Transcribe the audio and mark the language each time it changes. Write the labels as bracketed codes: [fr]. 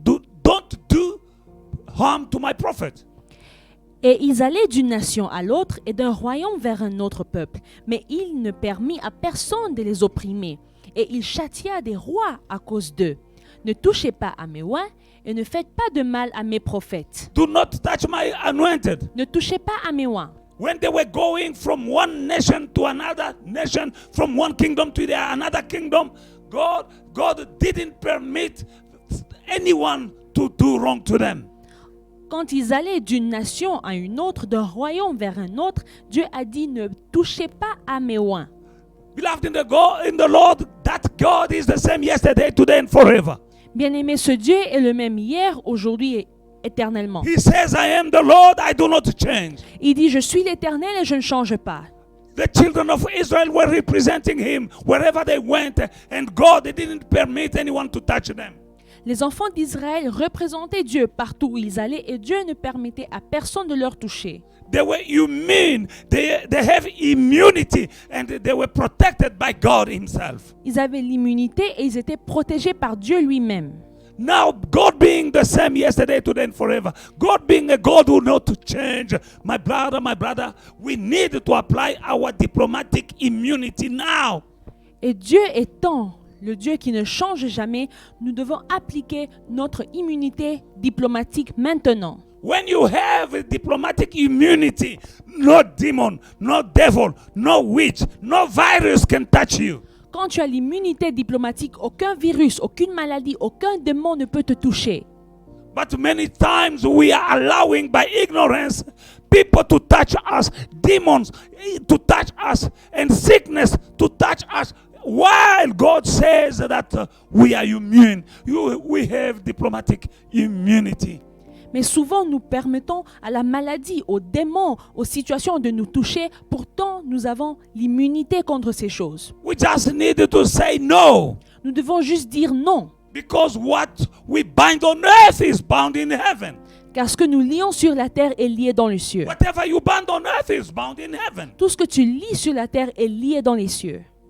[en] Don't do harm to my prophet. [fr] Et ils allaient d'une nation à l'autre et d'un royaume vers un autre peuple. Mais il ne permit à personne de les opprimer. Et il châtia des rois à cause d'eux. Ne touchez pas à mes oins et ne faites pas de mal à mes prophètes. [en] Do not touch my anointed. [fr] Ne touchez pas à mes oins. [en] When they were going from one nation to another nation, from one kingdom to another kingdom, God didn't permit anyone to do wrong to them. [fr] Quand ils allaient d'une nation à une autre, d'un royaume vers un autre, Dieu a dit ne touchez pas à mes oins. [en] Beloved in the Lord, that God is the same yesterday, today and forever. [fr] Bien-aimé, ce Dieu est le même hier, aujourd'hui et éternellement. [en] He says, I am the Lord, I do not change. [fr] Il dit, je suis l'Éternel et je ne change pas. [en] The children of Israel were representing him wherever they went, and God didn't permit anyone to touch them. [fr] Les enfants d'Israël représentaient Dieu partout où ils allaient et Dieu ne permettait à personne de leur toucher. [en] They were immune. They have immunity and they were protected by God himself. [fr] Ils avaient l'immunité et ils étaient protégés par Dieu lui-même. [en] Now, God being the same yesterday, today, and forever, God being a God who will not change, my brother, we need to apply our diplomatic immunity now. [fr] Et Dieu étant le Dieu qui ne change jamais, nous devons appliquer notre immunité diplomatique maintenant. [en] When you have a diplomatic immunity, no demon, no devil, no witch, no virus can touch you. [fr] Quand tu as l'immunité diplomatique, aucun virus, aucune maladie, aucun démon ne peut te toucher. [en] But many times we are allowing by ignorance people to touch us, demons to touch us, and sickness to touch us while God says that we are immune, we have diplomatic immunity. [fr] Mais souvent, nous permettons à la maladie, aux démons, aux situations de nous toucher. Pourtant, nous avons l'immunité contre ces choses. [en] We just need to say no. [fr] Nous devons juste dire non. [en] Because what we bind on earth is bound in heaven. [fr] Car ce que nous lions sur la terre est lié dans les cieux. [en] Whatever you bind on earth is bound in heaven. [fr] Tout ce que tu lis sur la terre est lié dans les cieux.